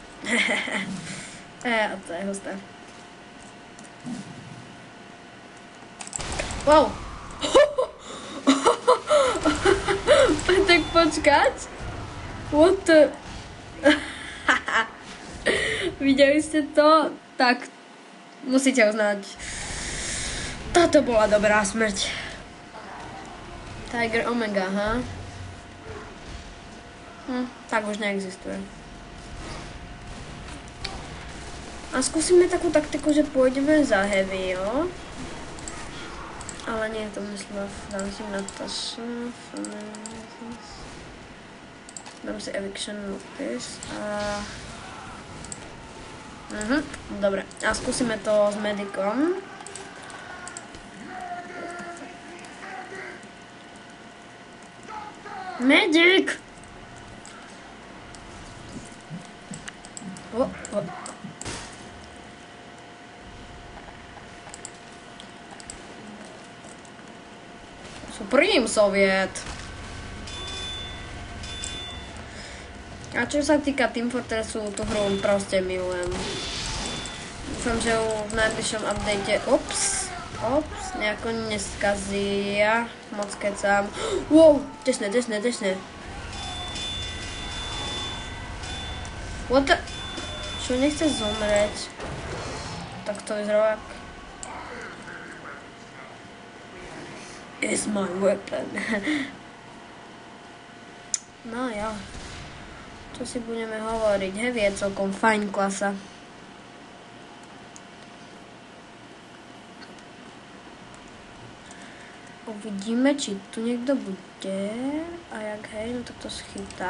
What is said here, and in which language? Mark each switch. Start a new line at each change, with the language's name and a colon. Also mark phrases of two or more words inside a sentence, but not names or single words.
Slovak: A to je husté. Wow. Tak počkať.
English: What the...
Slovak: Videli ste to? Tak musíte uznať. Toto bola dobrá smrť. Tiger Omega, ha? Tak už neexistuje. A skúsime takú taktiku, že pôjdeme za heavy, jo? Ale nie, to myslím Dancing Natasha. Dám si Eviction Notice a... Dobre, a skúsime to s medicom. Medic! Supreme Soviet. A čo sa týka Team Fortressu, tú hru proste milujem. Dúfam, že ju v najbližšom update nejako neskazia. Moc kecám. Wow, tesne.
English: What the...
Slovak: Čo nechce zomrieť? Tak to vyzerá jak...
English: Is my weapon.
Slovak: No jo. Čo si budeme hovoriť? Heavy je celkom fajn klasa. Uvidíme, či tu niekto bude. A jak hej, no tak to schytá.